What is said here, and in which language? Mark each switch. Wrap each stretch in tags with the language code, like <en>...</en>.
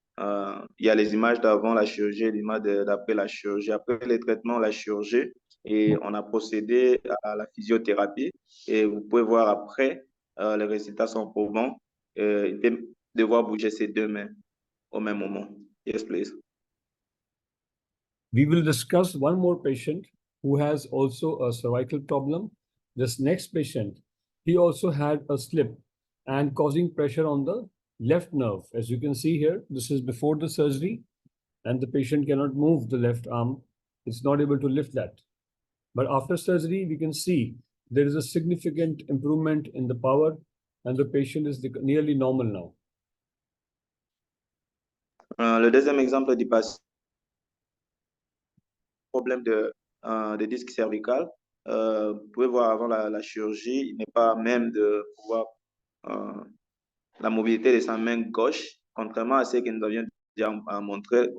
<fr>Il y a les images d'avant la chirurgie et l'image d'après la chirurgie. Après les traitements, la chirurgie, et on a procédé à la physiothérapie. Et vous pouvez voir après, les résultats sont probants. Il peut devoir bouger ses deux mains au même moment.</fr> <en>Yes, please. We will discuss one more patient who has also a cervical problem. This next patient, he also had a slip and causing pressure on the left nerve. As you can see here, this is before the surgery, and the patient cannot move the left arm. It's not able to lift that. But after surgery, we can see there is a significant improvement in the power, and the patient is nearly normal now.</en> <fr>Le deuxième exemple du patient, problème de disque cervical. Vous pouvez voir avant la chirurgie, il n'est pas même de pouvoir la mobilité de sa main gauche, contrairement à ce que nous avions déjà montré.</fr>